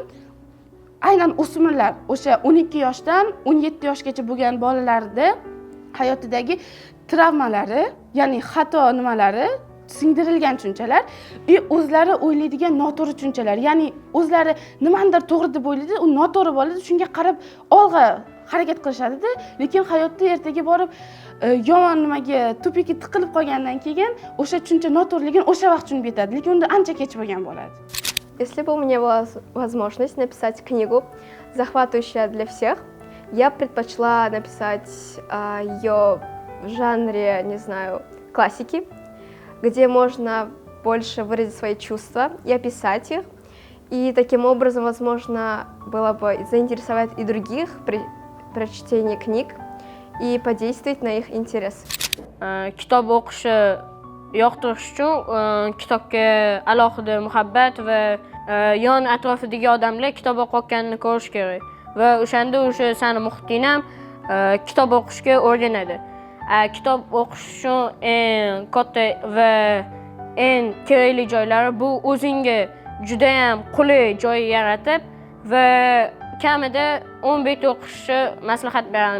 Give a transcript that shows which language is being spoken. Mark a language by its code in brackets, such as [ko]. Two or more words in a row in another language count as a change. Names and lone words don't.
[uz] Aynan o'smirlar, o'sha 12 yoshdan 17 yoshgacha bo'lgan bolalarda hayotidagi travmalari, ya'ni xato nimalari, singdirilgan tushunchalar, o'zlari o'ylaydigan noto'g'ri tushunchalar, ya'ni o'zlari nimanidir to'g'ri deb o'ylaydi, u noto'g'ri bo'ladi, shunga qarab olg'a harakat qilishadi-da, lekin hayotda ertaga borib yomon nimaga tupikka tiqilib qolgandan keyin o'sha tushuncha noto'g'riligini o'sha vaqt tushunib yetadi, lekin unda ancha kech bo'lgan bo'ladi. [ru] Если бы у меня была возможность написать книгу, захватывающая для всех, я предпочла написать ее в жанре, не знаю, классики, где можно больше выразить свои чувства и описать их. И таким образом, возможно, было бы заинтересовать и других при прочтении книг и подействовать на их интерес. [uz] Kitob o'qishni yoqtirish uchun kitobga alohida muhabbat va yon atrofidagi odamlar kitob o'qiyotganini ko'rish kerak va o'shanda o'sha seni muhiting ham kitob o'qishga o'rganadi. kitob o'qish uchun eng katta va eng kerakli joylari bu o'zingga juda ham qulay joy yaratib va kamida 10 bet o'qishni maslahat beraman.